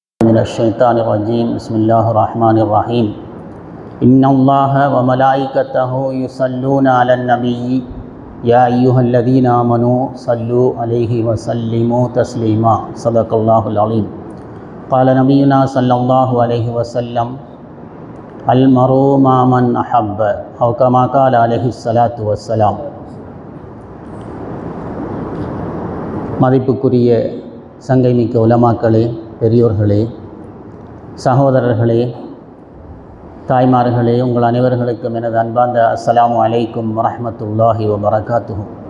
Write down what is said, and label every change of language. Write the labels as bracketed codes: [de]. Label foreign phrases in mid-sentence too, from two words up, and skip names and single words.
[ar] من الشيطان الرجيم بسم الله الرحمن الرحيم إن الله وملائكته يصلون على النبي يا أيها الذين آمنوا صلوا عليه وسلموا تسليما صدق الله العظيم قال نبينا صلى الله عليه وسلم المرء مع من أحب أو كما قال عليه الصلاة والسلام. [ta] மதிப்புக்குரிய சங்கைமிக்க உலமாக்களே, பெரியோர்களே, சகோதரர்களே, தாய்மார்களே, உங்கள் அனைவர்களுக்கும் எனது அன்பார்ந்த [ar] السلام عليكم ورحمة الله وبركاته.